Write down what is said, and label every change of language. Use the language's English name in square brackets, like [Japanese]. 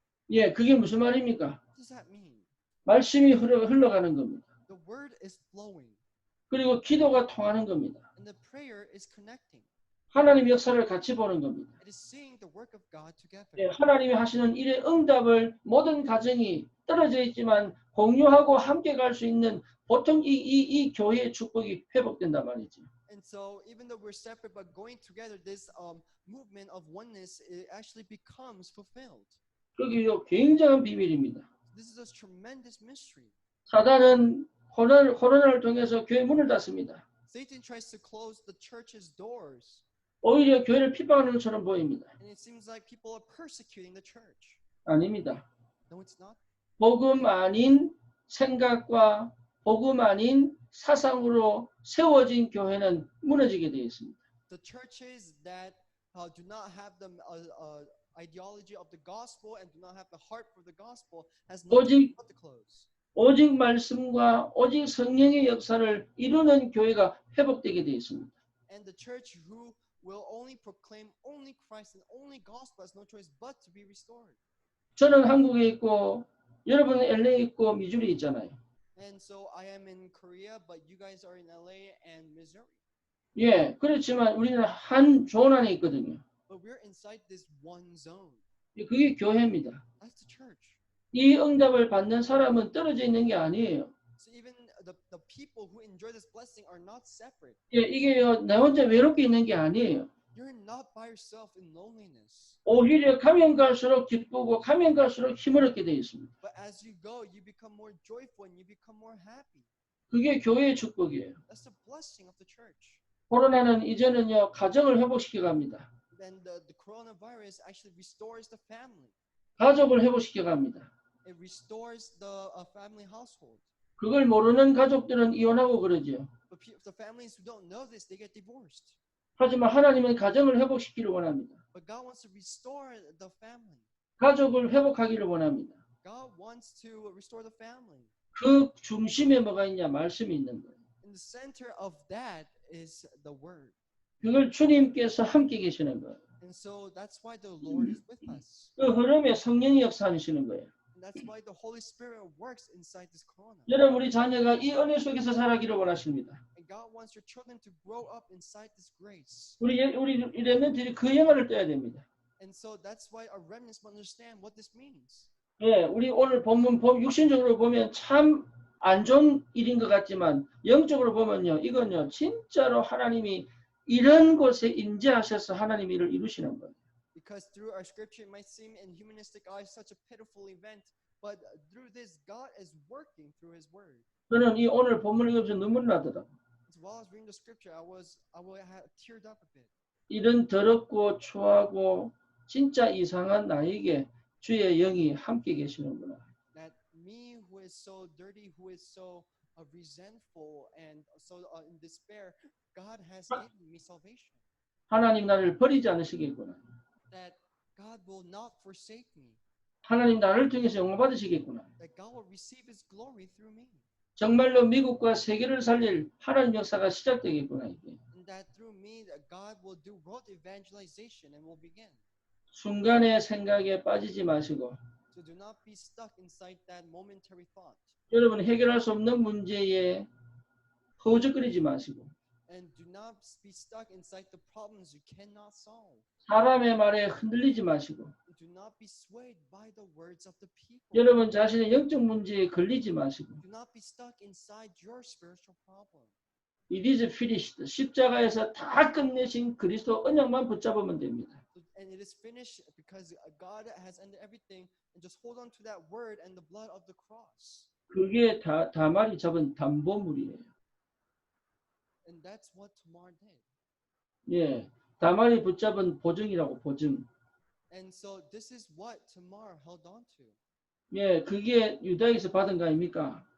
[Korean] 예, 그게 무슨 말입니까? [English] What does that mean? [Korean] 말씀이 흘러가는 겁니다. [English] The word is flowing, [Korean] 그리고 기도가 통하는 겁니다. [English] and the prayer is connecting. [Korean] 하나님 역사를 같이 보는 겁니다. [English] It is seeing the work of God together. [Korean] 예, 하나님이 하시는 일의 응답을 모든 가정이 떨어져 있지만 공유하고 함께 갈 수 있는 보통 이 교회의 축복이 회복된단 말이죠. [English] And so, even though we're separate, but going together, this movement of oneness it actually becomes fulfilled. [Korean] 그게 굉장한 비밀입니다. [English] This is a tremendous mystery. [Korean] 사단은 코로나를 통해서 교회 문을 닫습니다. [English] Satan tries to close the church's doors, [Korean] 오히려 교회를 핍박하는 것처럼 보입니다. [English] and it seems like people are persecuting the church. [Korean] 아닙니다. [English] No, it's not. [Korean] 복음 아닌 생각과 복음 아닌 사상으로 세워진 교회는 무너지게 되어 있습니다. [English] The churches that do not have the ideology of the gospel and do not have the heart for the gospel has not [Korean] 오직 [English] to close. [Korean] 오직 말씀과 오직 성령의 역사를 이루는 교회가 회복되게 되어 있습니다. [English] And the church who will only proclaim only Christ and only gospel has no choice but to be restored. [Korean] 저는 한국에 있고 여러분은 LA 있고 미주리 있잖아요. [English] And so I am in Korea, but you guys are in LA and Missouri. [Korean] 예, 그렇지만 우리는 한 존 안에 있거든요. [English] But we're inside this one zone. [Korean] 그게 교회입니다. [English] That's the church. [Korean] 이 응답을 받는 사람은 떨어져 있는 게 아니에요. [English] So even the people who enjoy this blessing are not separate. [Korean] 예, 이게요, 나 혼자 외롭게 있는 게 아니에요. [English] You're not by yourself in loneliness. [Korean] 오히려 가면 갈수록 기쁘고 가면 갈수록 힘을 얻게 되어 있습니다. [English] But as you go, you become more joyful and you become more happy. [Korean] 그게 교회의 축복이에요. [English] That's the blessing of the church. [Korean] 코로나는 이제는요, 가정을 회복시켜 갑니다. [English] Then the coronavirus actually restores the family. [Korean] 가족을 회복시켜 갑니다. [English] It restores the family household. [Korean] 그걸 모르는 가족들은 이혼하고 그러죠. [English] But the families who don't know this, they get divorced. [Korean] 하지만 하나님은 가정을 회복시키기를 원합니다. [English] But God wants to restore the family. [Korean] 가족을 회복하기를 원합니다. [English] God wants to restore the family. [Korean] 그 중심에 뭐가 있냐? 말씀이 있는 거예요. [English] In the center of that is the word. [Korean] 그걸 주님께서 함께 계시는 거예요. [English] And so that's why the Lord is with us. [Korean] 그 흐름에 성령이 역사하시는 거예요. [English] And that's why the Holy Spirit works inside this corona. [Korean] 여러분 우리 자녀가 이 은혜 속에서 살아가기를 원하십니다. [English] And God wants your children to grow up inside this grace. [Korean] 우리 렘넌트들이 그 영화를 떼야 됩니다. [English] And so that's why our remnants must understand what this means. [Korean] 예, 우리 오늘 본문 육신적으로 보면 참 안 좋은 일인 것 같지만 영적으로 보면요, 이건요 진짜로 하나님이 이런 곳에 임재하셔서 하나님 일을 이루시는 거예요. [English] Because through our scripture, it might seem in humanistic eyes such a pitiful event, but through this, God is working through His word. [Korean] 저는 이 오늘 본문을 읽으면서 눈물 나더라고요. [English] As well as reading the scripture, I had teared up a bit. [Korean] 이런 더럽고 추하고 진짜 이상한 나에게 주의 영이 함께 계시는구나. [English] That me who is so dirty, who is so resentful and so in despair, God has given me salvation. [Korean] 하나님 나를 버리지 않으시겠구나. [English] That God will not forsake me. [Korean] 하나님 나를 통해서 영광 받으시겠구나. [English] That God will receive His glory through me. [Korean] 정말로 미국과 세계를 살릴 하나님 역사가 시작되겠구나 이게. [English] And that through me, that God will do world evangelization and will begin. [Korean] 순간의 생각에 빠지지 마시고. [English] So do not be stuck inside that momentary thought. [Korean] 여러분 해결할 수 없는 문제에 허우적거리지 마시고. [English] And do not be stuck inside the problems you cannot solve. [Korean] 사람의 말에 흔들리지 마시고. [English] And do not be swayed by the words of the people. [Korean] 여러분 자신의 영적 문제에 걸리지 마시고. [English] Do not be stuck inside your spiritual problem. It is finished. [Korean] 십자가에서 다 끝내신 그리스도 언약만 붙잡으면 됩니다. [English] And it is finished because God has ended everything, and just hold on to that word and the blood of the cross. [Korean] 그게 다말이 잡은 담보물이에요. [English] And that's what Tamar did. [Korean] 예, 다말이 붙잡은 보증이라고 보증. [English] And so this is what Tamar held on to. [Korean] 예, 그게 유다에서 받은 거 아닙니까?